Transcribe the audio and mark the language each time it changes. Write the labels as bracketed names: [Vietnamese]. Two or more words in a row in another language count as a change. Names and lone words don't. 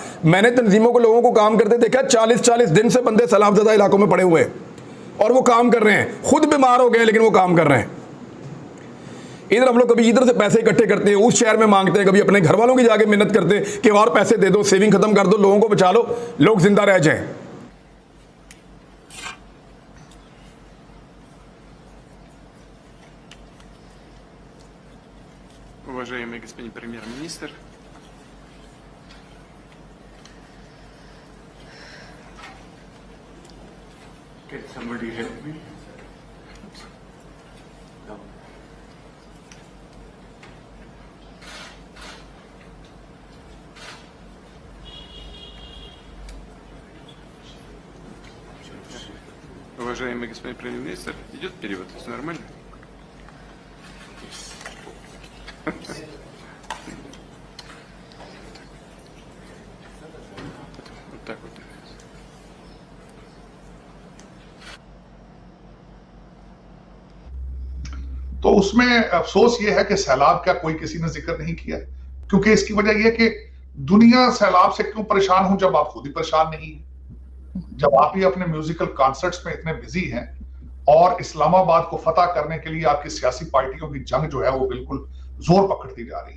[Urdu] میں نے تنظیموں کو، لوگوں کو کام کرتے دیکھا۔ 40-40 دن سے بندے سیلاب زدہ علاقوں میں پڑے ہوئے ہیں اور وہ کام کر رہے ہیں. خود بیمار ہو گئے لیکن وہ کام کر رہے ہیں۔ ادھر ہم لوگ کبھی ادھر سے پیسے اکٹھے کرتے ہیں، اس شہر میں مانگتے ہیں، کبھی اپنے گھر والوں کی جا کے منت کرتے ہیں کہ اور پیسے دے دو، سیونگ ختم کر دو، لوگوں کو بچا لو، لوگ زندہ رہ جائیں. [Russian] Уважаемый господин премьер-министр, [English] Can somebody help me? No. [Russian] уважаемый господин премьер-министр, идет перевод, все нормально? Вот так вот. [Urdu] تو اس میں افسوس یہ ہے کہ سیلاب کا کوئی کسی نے ذکر نہیں کیا، کیونکہ اس کی وجہ یہ کہ دنیا سیلاب سے کیوں پریشان ہو جب آپ خود ہی پریشان نہیں ہیں، جب آپ ہی اپنے [English] musical concerts [Urdu] میں اتنے بزی ہیں اور اسلام آباد کو فتح کرنے کے لیے آپ کی سیاسی پارٹیوں کی جنگ جو ہے وہ بالکل زور پکڑتی جا رہی ہے.